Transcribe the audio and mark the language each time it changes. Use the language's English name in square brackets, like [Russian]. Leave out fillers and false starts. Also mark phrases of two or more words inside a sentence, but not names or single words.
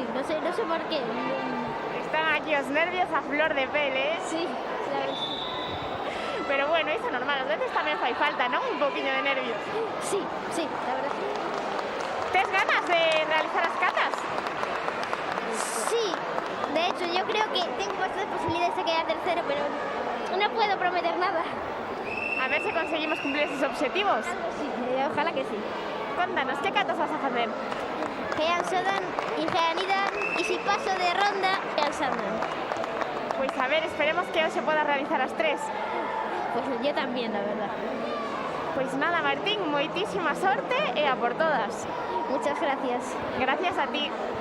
[Spanish] No sé por qué. [Galician] Están aquí os nervios a flor de pele, [Spanish] Sí, la verdad. [Galician] pero bueno, iso é normal, ás veces tamén fai falta, non? Un poquinho de nervios. [Spanish] Sí, la verdad. [Galician] Tes ganas de realizar as catas? [Spanish] Sí, de hecho yo creo que tengo bastantes posibilidades de quedar tercero, pero no puedo prometer nada. [Galician] A ver se conseguimos cumplir esos objetivos. [Spanish] Sí, ojalá que sí. [Galician] Contanos, que catas vas a facer? [Spanish] Hean Sodan y Heanidan, y si paso de ronda, Hean Sandan. [Galician] Pois a ver, esperemos que hoxe podas realizar as tres. [Spanish] Pues yo también, la verdad. [Galician] Pois nada, Martín, moitísima sorte e a por todas. [Spanish] Muchas gracias. Gracias a ti.